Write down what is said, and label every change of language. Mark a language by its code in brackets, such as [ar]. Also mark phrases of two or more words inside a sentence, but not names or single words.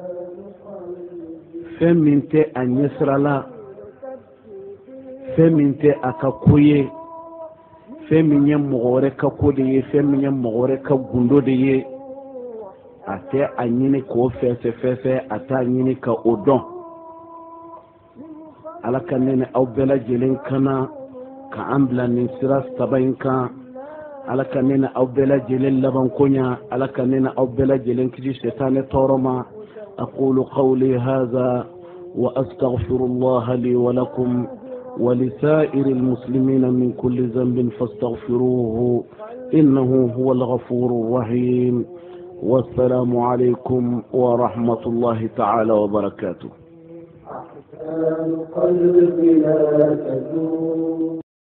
[bm] fɛn min tɛ a ɲɛsira la fɛn min tɛ a ka ko ye fɛn min ye mɔgɔ wɛrɛ ka ko de ye fɛn min ye mɔgɔ wɛrɛ ka gundo de ye a tɛ a ɲini k'o fɛsɛ a t'a ɲini ka o dɔn ala ka ne ni aw bɛɛ lajɛlen kana ka an bila nin sira saba in kan ala ka ne ni aw bɛɛ lajɛlen laban ko ɲa ala ka ne ni aw bɛɛ lajɛlen kisi sɛtanɛ tɔɔrɔ ma [ar] أقول قولي هذا وأستغفر الله لي ولكم ولسائر المسلمين من كل ذنب فاستغفروه إنه هو الغفور الرحيم والسلام عليكم ورحمة الله تعالى وبركاته.